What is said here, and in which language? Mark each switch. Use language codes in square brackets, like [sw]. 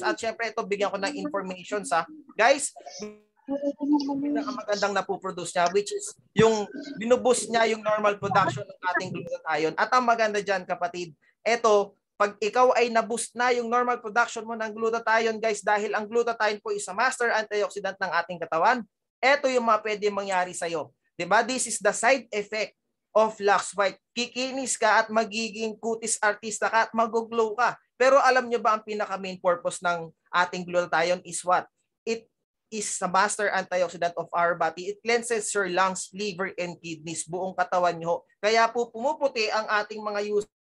[tl] At syempre ito, bigyan ko ng information sa guys, pinakamagandang napoproduce niya, which is yung binuboost niya yung normal production ng ating glutathione. At ang maganda dyan kapatid, eto, pag ikaw ay na-boost na yung normal production mo ng glutathione guys, dahil ang glutathione po [en] is a master antioxidant [tl] ng ating katawan, eto yung mga pwede mangyari sa'yo. Diba? [en] This is the side effect of Lux White. [tl] Kikinis ka at magiging kutis artista ka at mag-glow ka. Pero alam nyo ba ang pinaka main purpose ng ating glutathione is what? [en] It is a master antioxidant of our body. It cleanses your lungs, liver, and kidneys, [tl] buong katawan nyo. Kaya po pumuputi ang ating mga user.